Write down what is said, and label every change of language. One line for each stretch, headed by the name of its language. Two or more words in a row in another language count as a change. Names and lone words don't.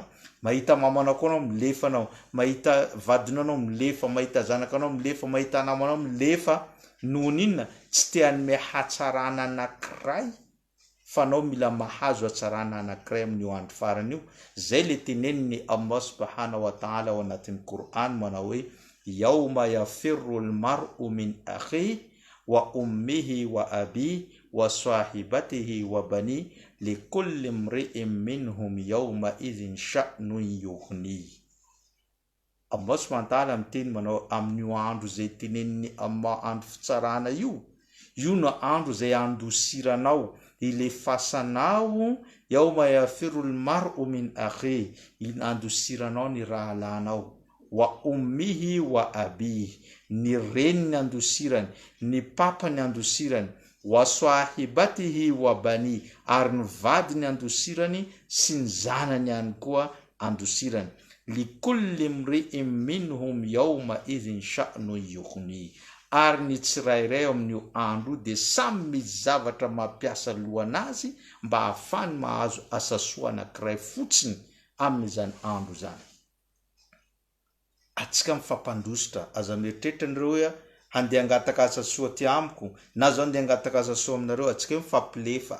Malagasy: Mahita mamanao koa anao milefanao, mahita vadinao anao milefa, mahita zanakanao milefa, mahita namanao milefa. Nohony inona? Tsy te hanome hatsarana anankiray fa anao mila mahazo hatsarana anankiray amin'io andro farany io. Zay le teneniny Allah
Arabic: سبحانه وتعالى
Malagasy: ao anatin'ny Qur'an manao hoe
Arabic: يوم يفر المرء من أخيه وأمه وأبيه وصاحبته وبني لكل امرئ منهم يومئذ شأن يغني.
Malagasy: Allah
Arabic: سبحانه وتعالى
Malagasy: miteny manao amin'io andro zay teneniny Allah andro fitsarana io no andro zay andosiranao, ilefasanao,
Arabic: يوم يفر المرء من أخيه,
Malagasy: andosiranao ny rahalanao,
Arabic: وأمه وأبيه,
Malagasy: ny reniny andosirany, ny papany andosirany,
Arabic: وصاحبته وبني,
Malagasy: ary ny vadiny andosirany sy ny zanany ihany koa andosirany.
Arabic: لكل امرئ منهم يومئذ شأن يغني,
Malagasy: ary ny tsirairay amin'io andro de samy misy zavatra mampiasa lohanazy mba hafany mahazo asasoa anankiray fotsiny amin'izany andro zany. Atsika mifampandositra, aza mieritreritra anareo hoe handeha hangataka asasoa ty amiko, na zao handeha hangataka asasoa aminareo, atsika mifampilefa.